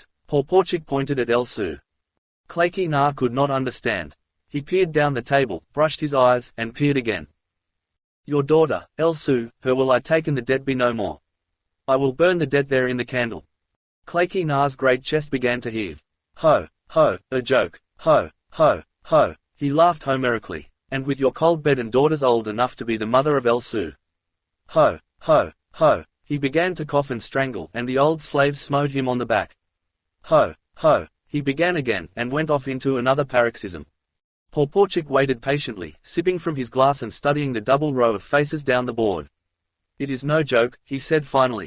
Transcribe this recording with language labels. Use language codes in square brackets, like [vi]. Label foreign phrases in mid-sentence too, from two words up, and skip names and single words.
[en] Porporchik pointed at Elsu. Claky Na could not understand. He peered down the table, brushed his eyes, and peered again. Your daughter, Elsu, her will I take and the debt be no more. I will burn the debt there in the candle. Claky Na's great chest began to heave. Ho, ho, a joke, ho, ho, ho, he laughed homerically, and with your cold bed and daughters old enough to be the mother of Elsu. Ho, ho, ho, he began to cough and strangle, and the old slave smote him on the back. Ho, ho, he began again, and went off into another paroxysm. Porporchik waited patiently, sipping from his glass and studying the double row of faces down the board. It is no joke, he said finally.